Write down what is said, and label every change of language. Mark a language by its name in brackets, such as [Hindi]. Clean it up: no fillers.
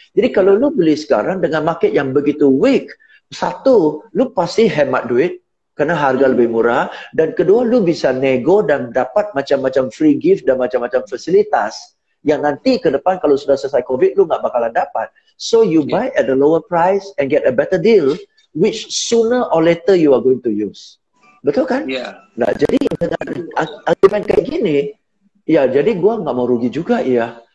[Indonesian] Jadi kalau lu beli sekarang dengan market yang begitu weak, satu, lu pasti hemat duit karena harga lebih murah, dan kedua, lu bisa nego dan dapat macam-macam free gift dan macam-macam fasilitas yang nanti ke depan kalau sudah selesai COVID, lu nggak bakalan dapat. [English] So you buy at a lower price and get a better deal, which sooner or later you are going to use. [Indonesian] Betul kan? Nah, jadi dengan argumen kayak gini, ya jadi gua nggak mau rugi juga ya.